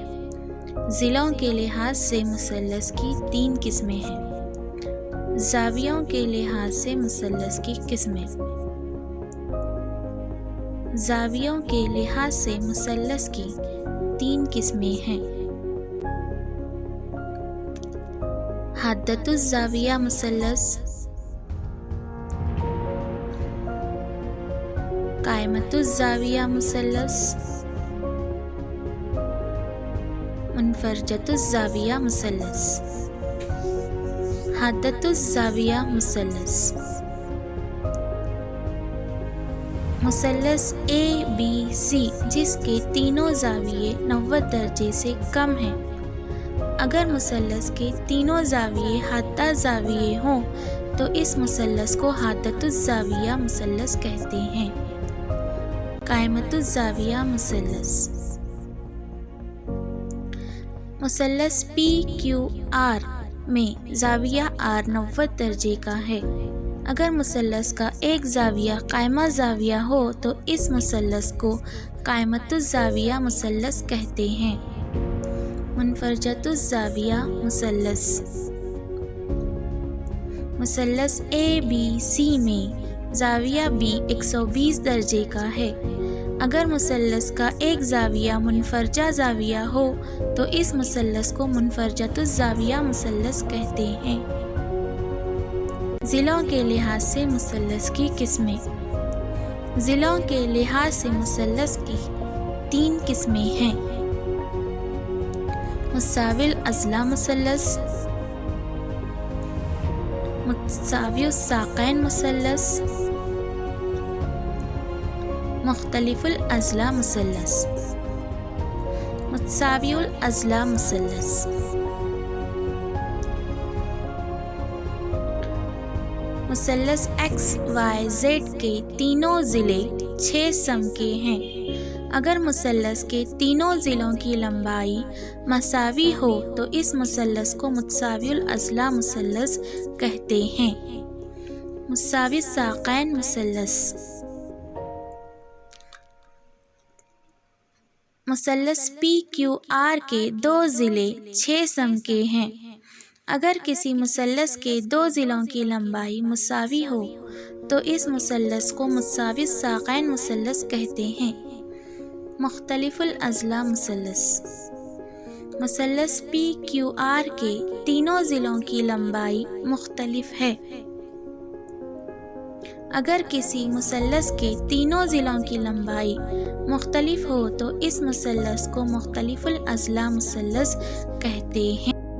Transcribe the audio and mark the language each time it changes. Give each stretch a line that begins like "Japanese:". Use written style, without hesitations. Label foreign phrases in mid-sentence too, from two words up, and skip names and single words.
Urdu: ضلعوں کے لحاظ سے مثلث کی 3 قسمیں ہیں۔ زاویوں کے لحاظ سے مثلث کی قسمیں۔ زاویوں کے لحاظ سے مثلث کی 3 قسمیں ہیں۔ حدۃ الزاویہ مثلث، قائمۃ الزاویہ مثلث، منفرجۃ الزاویہ مثلث۔ حدۃ الزاویہ مثلث۔ مثلث ABC جس کے تینوں زاویے 90 درجے سے کم ہیں۔ اگر مثلث کے تینوں زاویے حادہ زاویے ہوں تو اس مثلث کو حدۃ الزاویہ مثلث کہتے ہیں۔ قائمۃ الزاویہ مثلث۔ مثلث PQR میں زاویہ R 90 درجے کا ہے۔ اگر مثلث کا ایک زاویہ قائمہ زاویہ ہو تو اس مثلث کو قائمۃ الزاویہ مثلث کہتے ہیں۔ منفرجۃ الزاویہ مثلث۔ مثلث ABC میں زاویہ B 120 درجے کا ہے۔ اگر مثلث کا ایک زاویہ منفرجہ زاویہ ہو تو اس مثلث کو منفرجۃ الزاویہ مثلث کہتے ہیں۔ ضلعوں کے لحاظ سے مثلث کی قسمیں۔ ضلعوں کے لحاظ سے مثلث کی 3 قسمیں ہیں۔ متساوی الاضلاع مثلث، متساوی الساقین مثلث، مختلف الاضلاع مثلث۔ متساوی الاضلاع مثلث۔ مثلث XYZ کے تینوں ضلع 6 سم کے ہیں۔ اگر مثلث کے تینوں ضلعوں کی لمبائی مساوی ہو تو اس مثلث کو متساوی الاضلاع مثلث کہتے ہیں۔ متساوی الساقین مثلث۔ مثلث PQR کے 2 ضلع 6 سم کے ہیں۔ اگر کسی مثلث کے 2 ضلعوں کی لمبائی مساوی ہو تو اس مثلث کو متساوی الساقین مثلث کہتے ہیں۔ مختلف الاضلاع مثلث۔ مثلث PQR کے تینوں ضلعوں کی لمبائی مختلف ہے۔ اگر کسی مثلث کے تینوں ضلعوں کی لمبائی مختلف ہو تو اس مثلث کو مختلف الاضلاع مثلث کہتے ہیں۔